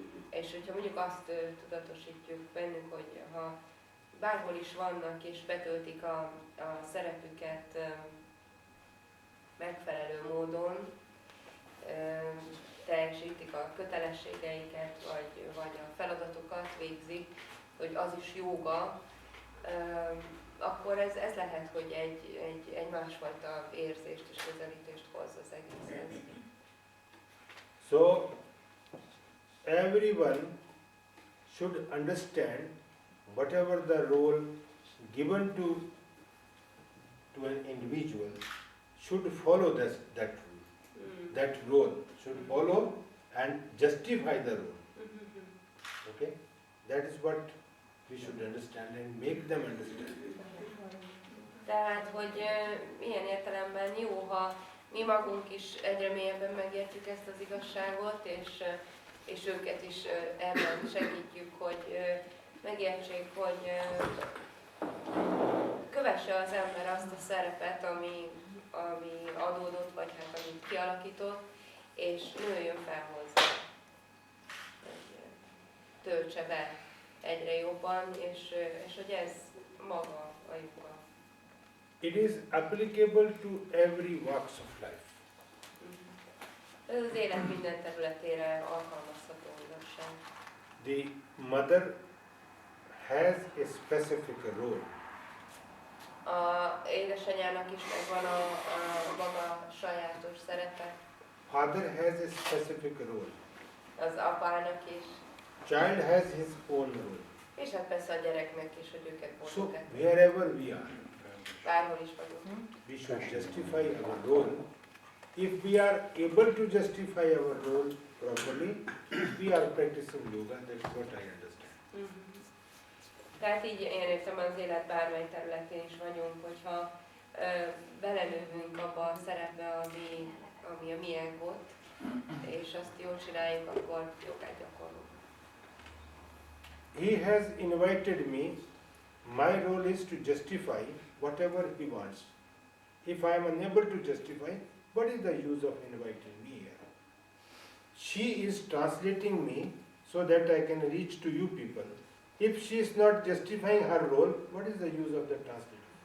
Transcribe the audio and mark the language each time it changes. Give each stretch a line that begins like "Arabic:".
Hungarian: És hogyha mondjuk azt tudatosítjuk bennük, hogy ha bárhol is vannak és betöltik a szerepüket megfelelő módon, teljesítik a kötelességeiket, vagy a feladatokat végzik, hogy az is jóga, akkor ez lehet, hogy egy másfajta érzést és közelítést hoz az egészhez.
English: So, everyone should understand whatever the role given to an individual should follow that rule. That role should follow and justify the role. Okay? That is what we should understand and make them understand.
Hungarian: Tehát, hogy milyen értelemben jó, ha mi magunk is egyre mélyebben megértjük ezt az igazságot, és őket is ebben segítjük, hogy megértsék, hogy kövesse az ember azt a szerepet, ami adódott, vagy hát amit kialakított, és nőjön fel hozzá. Töltse be egyre jobban, és hogy ez maga a joga.
English: It is applicable to every walks of life.
Hungarian: Ez az élet minden területére alkalmazható igazság.
English: The mother has a specific role.
Hungarian: A édesanyának is megvan a maga sajátos szerepe.
English: Father has a specific role.
Hungarian: Az apának is.
English: Child has his own role.
Hungarian: És hát persze a gyereknek is, hogy őket
English: So
Hungarian: boldogát.
English: wherever we are,
Hungarian: Bárhol is vagyunk.
English: we should justify our role. If we are able to justify our role properly, we are practicing yoga. That is what I understand.
Hungarian: Tehát így én értem, az élet bármely területén is vagyunk, hogyha belenővünk abba a szerepbe, ami a miénk ott, és azt jól csináljuk, akkor jogát gyakorlunk.
English: He has invited me. My role is to justify whatever he wants. If I am unable to justify, what is the use of inviting me here? She is translating me so that I can reach to you people. If she is not justifying her role, what is the use of the translator?